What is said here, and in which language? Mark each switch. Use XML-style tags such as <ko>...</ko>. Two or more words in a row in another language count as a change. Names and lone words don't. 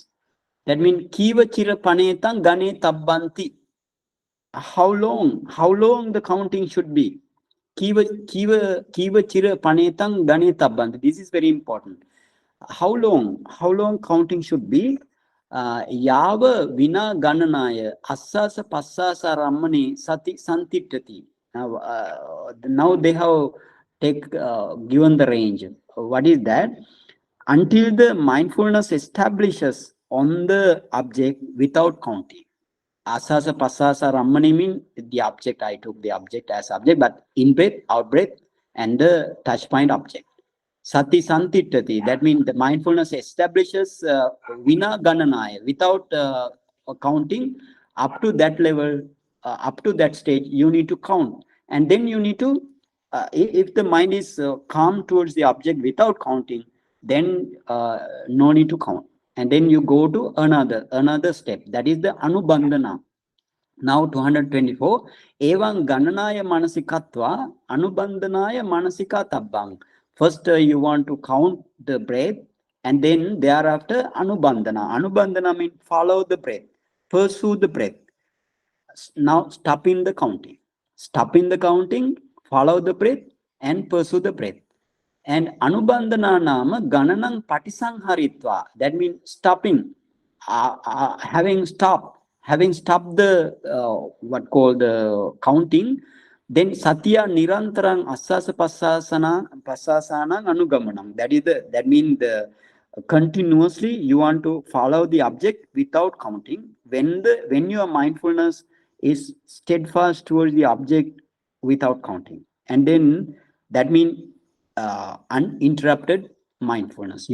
<en>That means</en> <pi>kiva chira panetang gane tabbanti.</pi> <en>How long the counting should be?</en> <pi>Kiva chira panetang gane tabbanti.</pi> <en>This is very important. How long counting should be?</en> <pi>Yava vina gananaya assasa passasa rammani sati santittati.</pi> <en>Now they have given the range. What is that? Until the mindfulness establishes on the object without counting.</en> <pi>Asasa passasa rammani</pi> <en>mean the object. I took the object as object, but in breath, out breath, and the touch point object.</en> <pi>Sati santittati.</pi> <en>That means the mindfulness establishes</en> <pi>vina gananaya,</pi> <en>without counting. Up to that level, up to that stage, you need to count, and then you need to. If the mind is calm towards the object without counting, then no need to count, and then you go to another step. That is the anubandhana. Now 224.</en> <pi>Evam gananaya manasikatva anubandhanaya manasika tabbang.</pi> <en>First, you want to count the breath, and then thereafter anubandhana. Anubandhana means follow the breath, pursue the breath. Now stop in the counting. Stop in the counting, follow the breath, and pursue the breath.</en> <pi>And anubandhana nama gananang patisangharitva.</pi> <en>That means stopping, having stopped the what called the counting.</en> <pi>Then satya nirantarang assasa passasana anugamanam.</pi> <en>That means the continuously you want to follow the object without counting. When your mindfulness is steadfast towards the object without counting, and then that means uninterrupted mindfulness.</en>